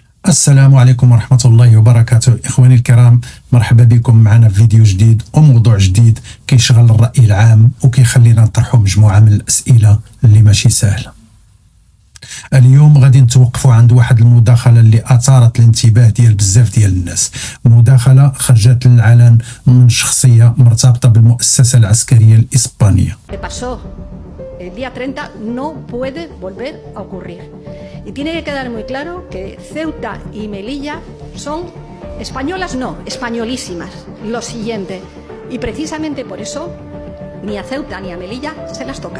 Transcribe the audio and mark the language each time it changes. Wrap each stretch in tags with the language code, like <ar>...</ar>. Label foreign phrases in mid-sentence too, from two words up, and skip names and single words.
<ar>السلام عليكم ورحمة الله وبركاته. إخواني الكرام، مرحبا بكم معنا في فيديو جديد وموضوع جديد كيشغل الرأي العام وكيخلينا نطرحوا مجموعة من الأسئلة اللي ماشي سهلة. اليوم غادي نتوقفوا عند واحد المداخلة اللي أثارت الانتباه ديال بزاف ديال الناس. مداخلة خرجت للعلن من شخصية مرتبطة بالمؤسسة العسكرية الإسبانية.</ar> <es>El día 30 no puede volver a ocurrir. Y tiene que quedar muy claro que Ceuta y Melilla son españolas, no, españolísimas. Lo siguiente. Y precisamente por eso ni a Ceuta ni a Melilla se las toca.</es>